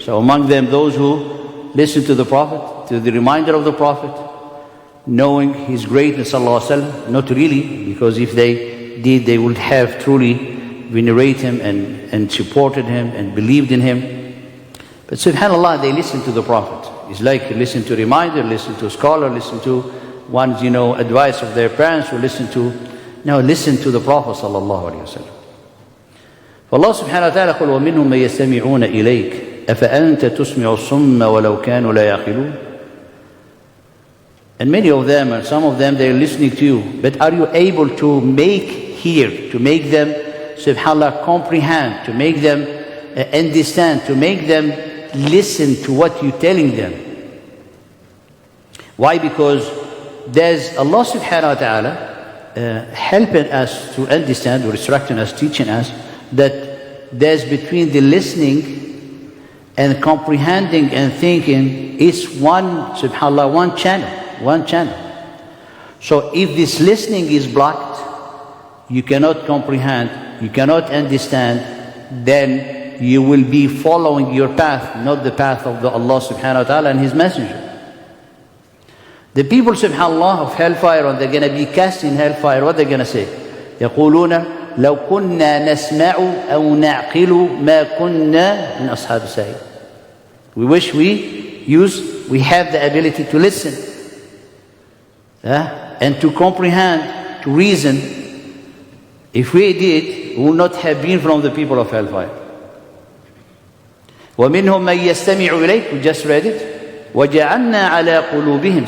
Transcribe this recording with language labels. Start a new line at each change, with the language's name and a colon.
English: So among them those who listen to the Prophet, to the reminder of the Prophet, knowing his greatness sallallahu alaihi wasallam, not really, because if they did, they would have truly venerate him and supported him and believed in him. But subhanallah, they listen to the Prophet. It's like listen to reminder, listen to a scholar, listen to one's advice of their parents, or listen to the Prophet sallallahu alaihi wasallam.
Arabic: Allah subhanahu wa ta'ala قال وَمِنْهُمْ مَن يَسْتَمِعُونَ إِلَيْكَ أَفَأَنْتَ تُسْمِعُ الصُّمَّ وَلَوْ كَانُوا لَا يَعْقِلُونَ.
English: And many of them, and some of them, they're listening to you, but are you able to make them subhanallah comprehend, to make them understand, to make them listen to what you're telling them? Why? Because there's Allah subhanahu wa ta'ala helping us to understand, or instructing us, teaching us that there's between the listening and comprehending and thinking is one channel. So if this listening is blocked, you cannot comprehend, you cannot understand, then you will be following your path, not the path of Allah subhanahu wa ta'ala and His Messenger. The people, subhanallah, of hellfire, when they're going to be cast in hellfire, what they're going to say?
Arabic: يقولون لو كنا نسمع أو نعقل ما كنا من أصحاب السعير.
English: We wish we have the ability to listen and to comprehend, to reason. If we did, we would not have been from the people of hellfire.
Arabic: وَمِنْهُمْ مَن يَسْتَمِعُ إِلَيْكَ.
English: We just read it.
Arabic: وَجَعَلْنَا عَلَىٰ قُلُوبِهِمْ.